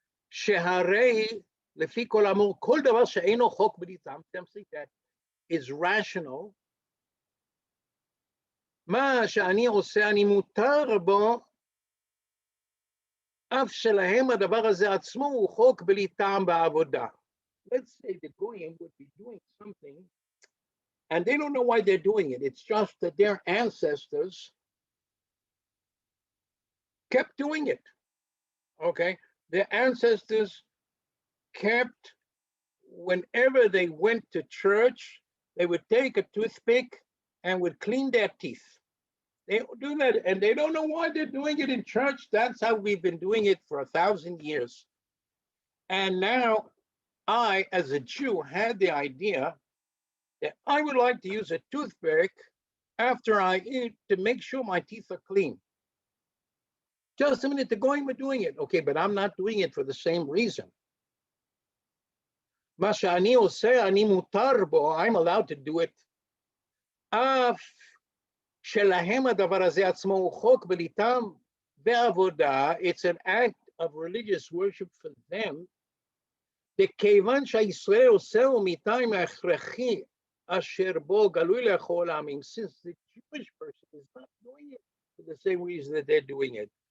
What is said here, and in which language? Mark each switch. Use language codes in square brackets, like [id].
[he] שהרי לפי כל האמור, כל דבר שאינו חוק בלי טעם, [en] something that is rational, [he] מה שאני עושה, אני מותר בו, אף שלהם הדבר הזה עצמו הוא חוק בלי טעם בעבודה. [en] Let's say the Goyim would be doing something, and they don't know why they're doing it. It's just that their ancestors kept doing it. Okay? Their ancestors kept whenever they went to church, they would take a toothpick and would clean their teeth. They do that, and they don't know why they're doing it in church. That's how we've been doing it for 1,000 years. And now I, as a Jew, had the idea that I would like to use a toothpick after I eat to make sure my teeth are clean. Just a minute, the goyim are doing it. Okay, but I'm not doing it for the same reason. [he] מה שאני עושה, אני מותר בו, [en] I'm allowed to do it. [he] אף שלהם הדבר הזה עצמו הוא חוק בליתם בעבודה, [en] it's an act of religious worship for them, [he] וכיוון שהישראל עושהו מטעם ההכרחי אשר בו גלוי לכל העמים, [en] since the Jewish person is not doing it for the same reason that they're doing it.